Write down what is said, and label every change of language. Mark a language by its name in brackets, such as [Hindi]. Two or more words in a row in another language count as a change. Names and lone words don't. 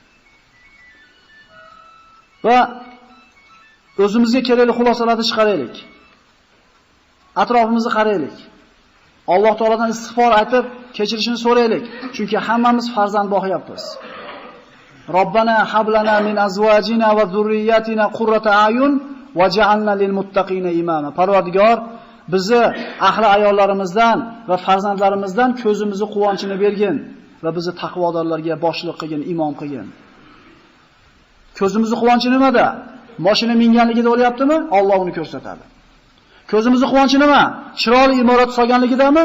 [Uzbek] Va o'zimizga kerakli xulosalarni chiqaraylik. Atrofimizni qaraylik. Alloh taoladan istig'for aytib, kechirishini so'raylik. Chunki hammamiz farzand boqyapmiz. [Arabic] ربنا هب لنا من أزواجنا وذرياتنا قرة أعين واجعلنا للمتقين إماما. [Uzbek] Parvardigor, bizni ahli ayollarimizdan va farzandlarimizdan ko'zimizni quvonchini bergin va bizni taqvodorlarga boshliq qilgin, imom qilgin. Ko'zimizni quvonchi nimada? Mashina minganligida o'lyaptimi? Alloh uni ko'rsatadi. Ko'zimizni quvonchi nima? Chiroyli imorat solganligidami?